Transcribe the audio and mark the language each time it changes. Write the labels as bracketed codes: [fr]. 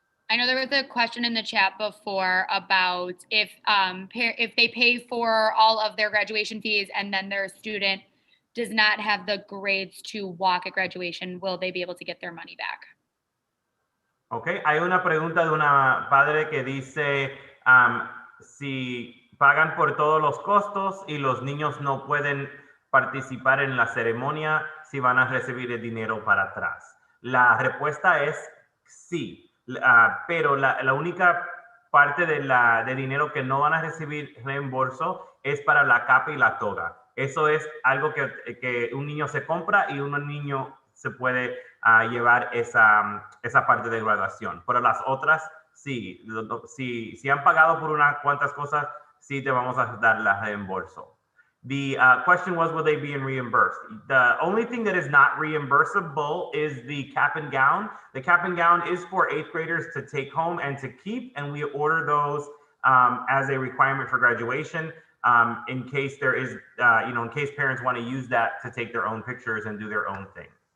[en] I know there was a question in the chat before about if they pay for all of their graduation fees and then their student does not have the grades to walk at graduation, will they be able to get their money back? [es] Okay, hay una pregunta de una padre que dice si pagan por todos los costos y los niños no pueden participar en la ceremonia, si van a recibir el dinero para atrás. La respuesta es sí. Pero la única parte de dinero que no van a recibir reembolso es para la capa y la toga. Eso es algo que un niño se compra y un niño se puede llevar esa parte de graduación. Pero las otras, sí. Si han pagado por unas cuantas cosas, sí te vamos a dar la reembolso. [en] The question was, will they be reimbursed? The only thing that is not reimbursable is the cap and gown. The cap and gown is for 8th graders to take home and to keep, and we order those as a requirement for graduation in case there is, in case parents want to use that to take their own pictures and do their own thing.